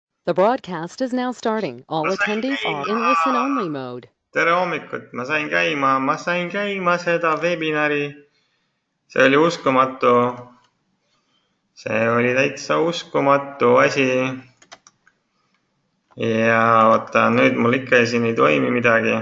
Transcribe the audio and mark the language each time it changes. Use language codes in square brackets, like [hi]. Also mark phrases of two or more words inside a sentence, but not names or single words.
[en] The broadcast is now starting. All attendees are in listen-only mode. [et] Tere hommikut, ma sain käima seda webinari. See oli uskumatu. See oli täitsa uskumatu asi. Ja oota, nüüd mul ikka siin ei toimi midagi.